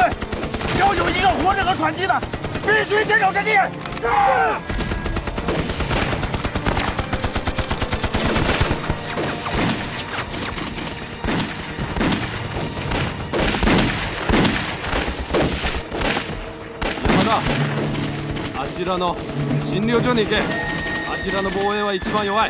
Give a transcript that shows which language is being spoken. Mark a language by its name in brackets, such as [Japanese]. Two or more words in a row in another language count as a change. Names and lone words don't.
[Chinese] 只要有一个活着和喘气的，必须坚守阵地。 [Japanese] あちらの診療所に行け。あちらの防衛は一番弱い。